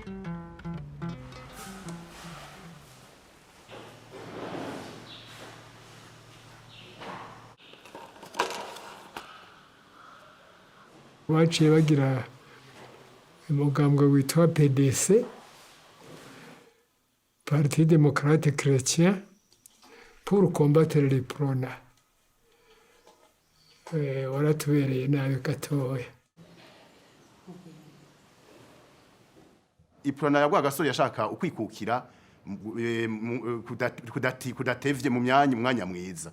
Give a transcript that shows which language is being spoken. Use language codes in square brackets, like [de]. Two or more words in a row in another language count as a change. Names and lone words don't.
[rn] Waciye bagira umugambwe witwa PDC Parti démocrate chrétien [fr] pour combattre les prona. [rn] Waratubereye nabi gatoya. Iprona ya Rwagasore yashaka ukwikukira kudatevye mu mwanya mwiza.